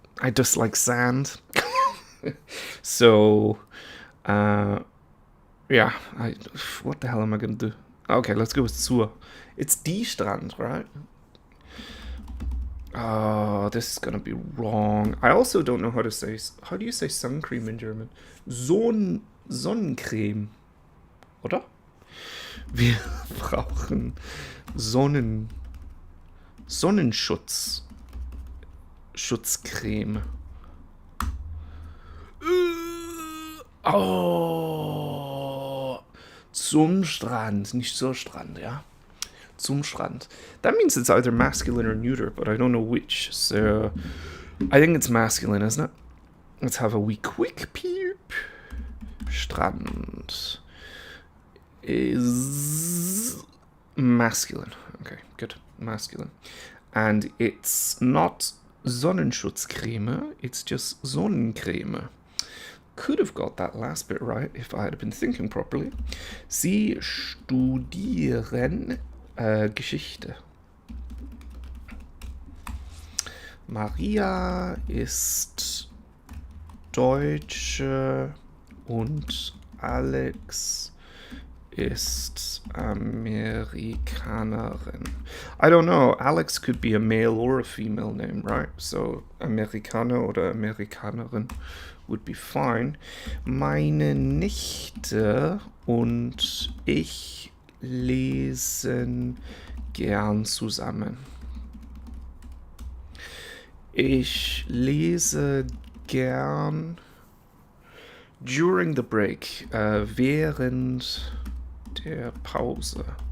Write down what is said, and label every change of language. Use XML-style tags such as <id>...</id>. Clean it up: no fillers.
<en>I dislike sand. So, yeah. What the hell am I going to do? Okay, let's go with zur. It's die Strand, right? Oh, this is going to be wrong. I also don't know how to say... How do you say sun cream in German?</en> <de>Sonnencreme. Oder? Wir brauchen Sonnenschutz. Schutzcreme. Oh. Zum Strand. Nicht zur Strand, ja? Zum Strand.</de> <en>That means it's either masculine or neuter, but I don't know which. So, I think it's masculine, isn't it? Let's have a wee quick peep. Strand is masculine. Okay, good. Masculine. And it's not Sonnenschutzcreme, it's just Sonnencreme. Could have got that last bit right if I had been thinking properly.</en> <de>Sie studieren Geschichte. Maria ist Deutsche und Alex ist Amerikanerin.</de> <en>I don't know. Alex could be a male or a female name, right? So</en> <de>Amerikaner oder Amerikanerin</de> <en>would be fine.</en> <de>Meine Nichte und ich lesen gern zusammen. Ich lese gern</de> <en>during the break,</en> <de>während der Pause.</de>